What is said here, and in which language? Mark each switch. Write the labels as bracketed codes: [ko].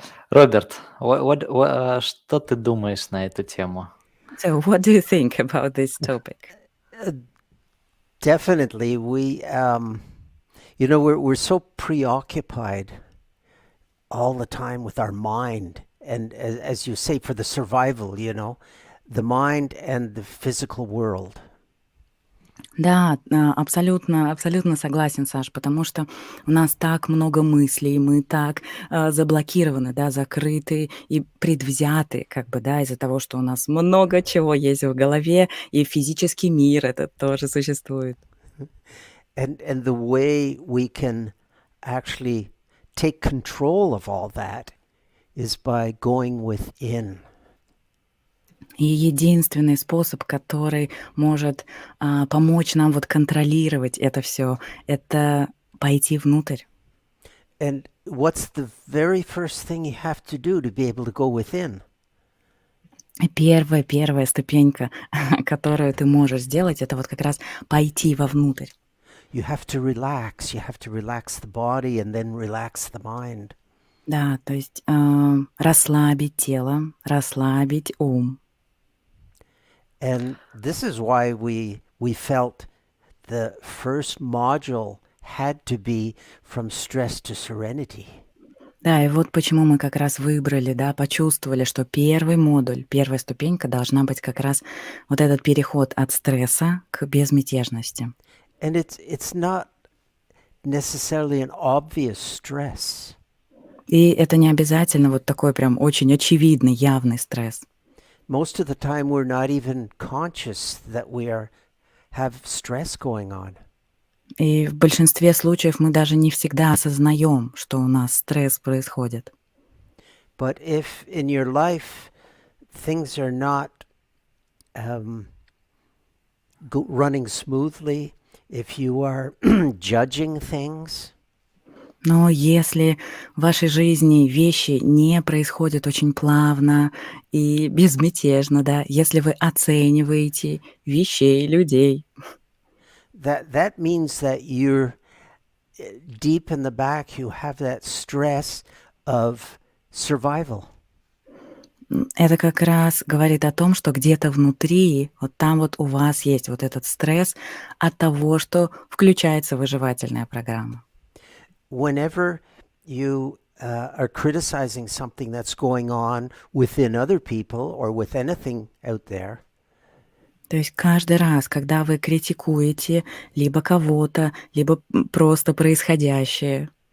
[ru] Роберт, что ты думаешь на эту тему? [en] So, what do you think about this topic? Definitely, we're so preoccupied all the time with our mind, and as you say, for the survival, the mind and the physical world. [ru] Да, абсолютно, абсолютно согласен, Саш, потому что у нас так много мыслей, мы так заблокированы, да, закрыты и предвзяты, как бы, да, из-за того, что у нас много чего есть в голове, и физический мир этот тоже существует. [en] And the way we can actually take control of all that is by going within. [ru] И единственный способ, который может помочь нам вот контролировать это все, это пойти внутрь. [en] And what's the very first thing you have to do to be able to go within? [ru] Первая ступенька, которую ты можешь сделать, это вот как раз пойти вовнутрь. [en] you have to relax. You have to relax the body and then relax the mind. [ru] Да, то есть расслабить тело, расслабить ум. [en] And this is why we felt the first module had to be from stress to serenity. [ru] Да, и вот почему мы как раз выбрали, да, почувствовали, что первый модуль, первая ступенька должна быть как раз вот этот переход от стресса к безмятежности. [en] And it's not necessarily an obvious stress. [ru] И это не обязательно вот такой прям очень очевидный, явный стресс. [en] Most of the time we're not even conscious that we have stress going on. [ru] И в большинстве случаев мы даже не всегда осознаем, что у нас стресс происходит. [en] But if in your life things are not running smoothly, if you are judging things, [ru] Но если в вашей жизни вещи не происходят очень плавно и безмятежно, да, если вы оцениваете вещей, людей, [en] that means that you're deep in the back, you have that stress of survival. [ru] это как раз говорит о том, что где-то внутри, вот там вот у вас есть вот этот стресс от того, что включается выживательная программа. [en] Whenever you are criticizing something that's going on within other people or with anything out there, [ru] То есть каждый раз, когда вы критикуете либо кого-то, либо просто происходящее,